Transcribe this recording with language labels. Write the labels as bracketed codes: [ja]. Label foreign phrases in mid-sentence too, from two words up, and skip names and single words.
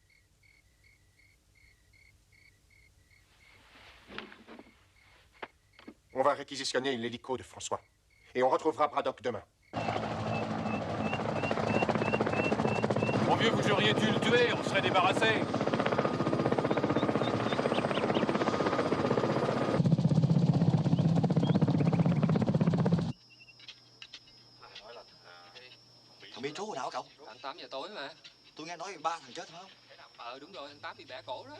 [fr] On va réquisitionner l'hélico de François. Et on retrouvera Braddock demain. Au mieux, vous auriez dû le tuer, on serait débarrassé. [vi] Thằng Bi Trú hồi nào cậu? Tận 8 giờ tối mà. Tôi nghe nói 3 thằng chết phải không? Đúng rồi, anh Tám bị bẻ cổ đó.